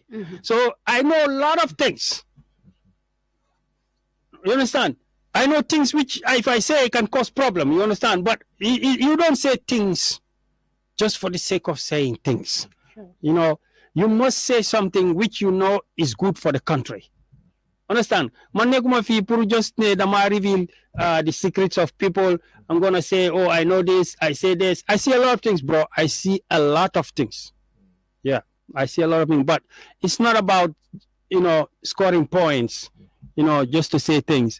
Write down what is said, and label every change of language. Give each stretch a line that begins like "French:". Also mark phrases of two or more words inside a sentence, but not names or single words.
English: So I know a lot of things. You understand? I know things which, if I say, can cause problem. You understand? But you don't say things just for the sake of saying things. Sure. You know, you must say something which you know is good for the country. Understand?
Wolof: Man nekuma fi
English: pour just dama reveal the secrets of people. I'm gonna say, oh, I know this, I say this. I see a lot of things, bro. I see a lot of things. Yeah, I see a lot of things. But it's not about, you know, scoring points, you know, just to say things.